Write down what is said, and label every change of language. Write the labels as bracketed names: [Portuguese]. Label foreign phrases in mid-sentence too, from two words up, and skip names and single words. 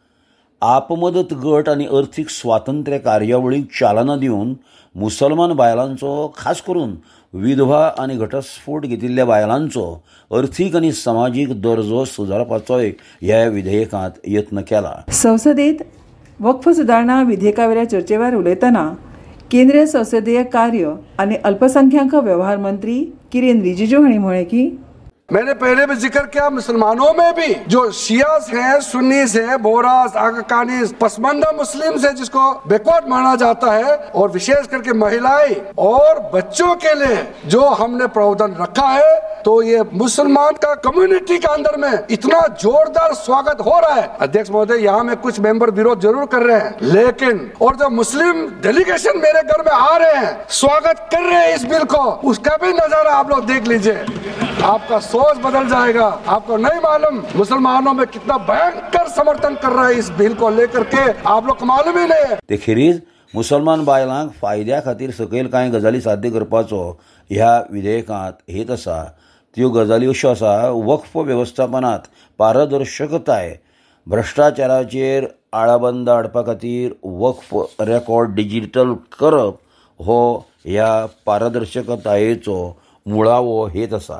[Konkani] आपमदत गट आनी अर्थीक स्वातंत्र्य कार्यावळीक चालना दिवन मुसलमान बायलांचो, खास करून विधवा आनी घटस्फोट घेतिल्ल्या बायलांचो अर्थीक आनी समाजीक दर्जो सुदारपाचोय ह्या विधेयकांत यत्न केला. संसदेत वक्फ सुदारणा विधेयकावेल्या चर्चेवर उलयतना केंद्रीय संसदीय कार्य आनी अल्पसंख्याक वेव्हार मंत्री किरेन रिजिजू हांणी म्हळें की [Hindi] मैंने पहले भी जिक्र किया, मुसलमानों में भी जो शियास हैं, सुन्नीस हैं, बोरास, आकाकानीस, पसमानदा मुस्लिम्स हैं जिसको बैकवर्ड माना जाता है, और विशेष करके महिलाएं और बच्चों के लिए जो हमने प्रावधान रखा है, तो ये मुसलमान का कम्युनिटी के अंदर में इतना जोरदार स्वागत हो रहा है. अध्यक्ष महोदय, यहाँ में कुछ मेंबर विरोध जरूर कर रहे हैं, लेकिन और जो मुस्लिम डेलीगेशन मेरे घर में आ रहे हैं, स्वागत कर रहे हैं इस बिल को, उसका भी नजारा आप लोग देख लीजिए. आपका सोच बदल जाएगा. आपको नहीं मालूम मुसलमानों में कितना भयंकर समर्थन कर रहा है इस बिल को लेकर के, आप लोग को मालूम ही नहीं है. [Konkani] ते खेरीज मुसलमान बायलांक फायद्या खातीर सकयल कांय गजाली साध्य करपाचो ह्या विधेयकांत हेत आसा. त्यो गजाली अश्यो आसा, वक्फ वेवस्थापनांत पारदर्शकताय, भ्रश्टाचाराचेर आळाबंद हाडपा खातीर वक्फ [English] record digital [Konkani] करप हो ह्या पारदर्शकतायेचो मुळावो हेत आसा.